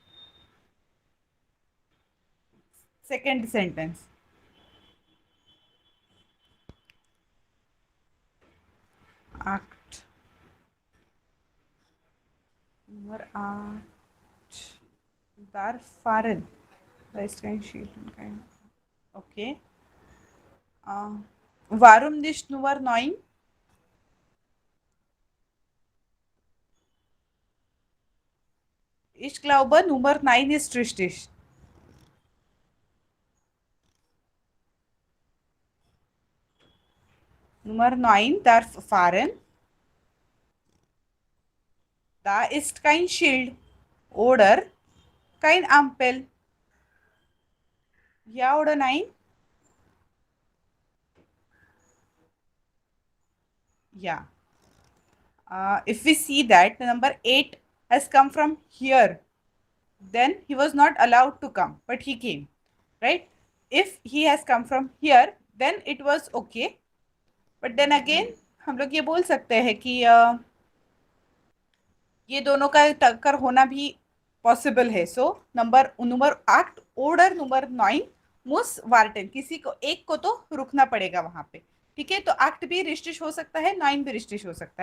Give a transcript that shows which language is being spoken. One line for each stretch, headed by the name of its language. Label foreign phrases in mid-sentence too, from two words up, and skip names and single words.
English: second sentence
German: 8, Nummer 8 darf fahren, da ist kein Schild kein.
English: ओके,
German: warum nicht Nummer 9? Ich glaube, Nummer 9 ist richtig. Nummer 9 darf fahren. Da ist kein Schild oder kein Ampel. Ja oder nein? Ja.
English: If we see that the number 8 has come from here, then he was not allowed to come, but he came, right? If he has come from here, then it was okay. But then again,
Hindi: हम लोग ये बोल सकते हैं कि ये दोनों का टक्कर होना भी पॉसिबल है। सो
German: Nummer Nummer 8 oder Nummer 9 muss warten,
Hindi: किसी को एक को तो रुकना पड़ेगा वहां पे। ठीक है, तो 8 भी रिस्टिश हो सकता है, 9 भी रिस्टिश हो सकता है।